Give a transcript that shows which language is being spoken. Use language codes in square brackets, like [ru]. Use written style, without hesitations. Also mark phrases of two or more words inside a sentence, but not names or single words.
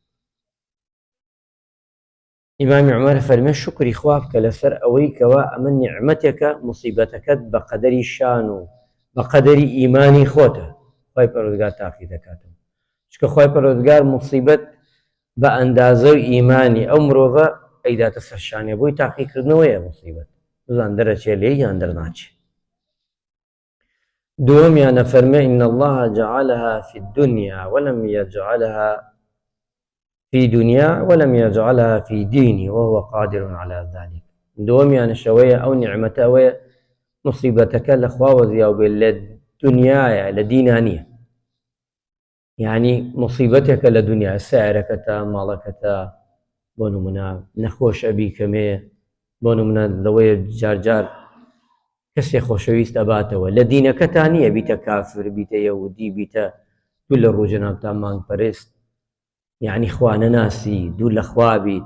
[ckb] ئیمامی عومەر فەرمێ شکری خوا بکە لەسەر ئەوەی کەوا ئەمە نیعمەتێکە، مصیبەتەکەت بە قەدەری شان و بە قەدەری ئیمانی خۆتە خوای پەروەردگار تاقی دەکاتەوە. چونکە خوای پەروەردگار مصیبەت بە ئەندازە و ئیمانی ئەو مرۆڤە ئەیداتە سەر شانێ، بۆی تاقیکردنەوەیە مصیبەت، بزان دەرەچێ لێ یان دەرناچێ. دووەمیانە فەرمێ: [ar] إن الله جعلها في الدنيا ولم يجعلها في دنيا ولم يجعلها في ديني وهو قادر على ذلك. [ckb] دووەمیانە شەوەیە ئەو نیعمەتە ئەوەیە مصیبەتەکە لە خواوە زیاو بێت، لە دنیایە، لە دینا نییە. یعنی مصیبەتێکە لە دنیا، سایرەکەتە، ماڵەکەتە، بۆ نمونە نەخۆش ئەبی کەمێ، بۆ نمونە لەوەیە جارجار کەسێک خۆشەویست ئەباتەوە، لە دینەکەتان نییە، بیتە کافر، بیتە یەهودی، بیتە دوو لە ڕووجەنابتان مانگپەرست، یعنی خوا نەناسی، دوو لە خوا بیت.